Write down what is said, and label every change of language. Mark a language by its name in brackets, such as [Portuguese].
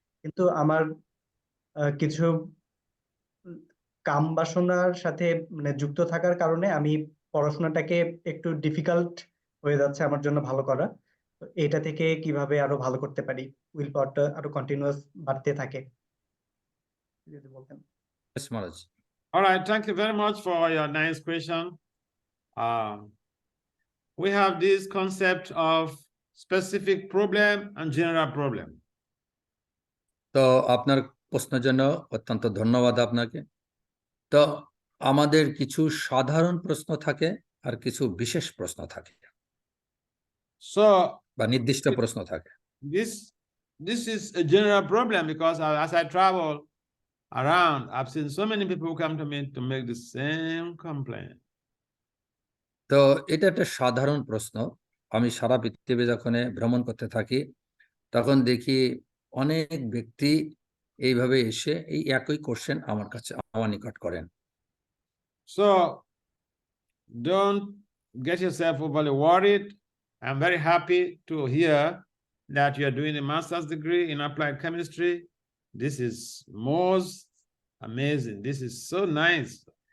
[Bangla] কিন্তু আমার কিছু কাম বাসনার সাথে মানে যুক্ত থাকার কারণে আমি পড়াশোনাটাকে একটু ডিফিকাল্ট হয়ে যাচ্ছে আমার জন্য ভালো করা। তো এটা থেকে কিভাবে আরো ভালো করতে পারি, উইল পাওয়ারটা আরো কন্টিনিউয়াস বাড়তে থাকে, যদি বলতেন। [English] Yes, Maharaj. All right, thank you very much for your nice question. We have this concept of specific problem and general problem. [Bangla] তো আপনার প্রশ্নের জন্য অত্যন্ত ধন্যবাদ আপনাকে। তো আমাদের কিছু সাধারণ প্রশ্ন থাকে আর কিছু বিশেষ প্রশ্ন থাকে [English] So [Bangla] বা নির্দিষ্ট প্রশ্ন থাকে। [English] this is a general problem because as I travel around, I've seen so many people who come to me to make the same complaint. [Bangla] তো এটা একটা সাধারণ প্রশ্ন। আমি সারা পৃথিবী যখন ভ্রমণ করতে থাকি তখন দেখি অনেক ব্যক্তি এইভাবে এসে এই একই কোশ্চেন আমার নিকট করেন। [English] So don't get yourself overly worried. I'm very happy to hear that you are doing a master's degree in applied chemistry. This is most amazing. This is so nice.